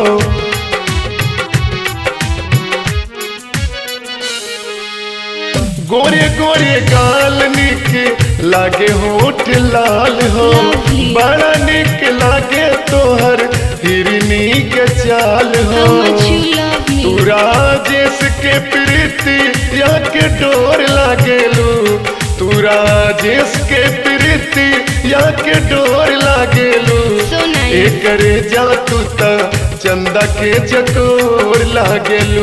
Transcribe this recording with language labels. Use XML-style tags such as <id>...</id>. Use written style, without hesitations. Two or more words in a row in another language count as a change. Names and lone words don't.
<bho>गोरे गोरे गाल निक लागे होठ लाल हो। Lovely. बड़ा निक लागे तोहर हिरनी के चाल हो।</bho> <en>How much you love me.</en> <bho>तू राजेश के प्रीति या के डोर लागेलू। तू राजेश के प्रीति या के डोर लागेलू।</bho> <en>So nice.</en> <bho>एकरे जा तू त चंदा के चकोर लागेलू।</bho>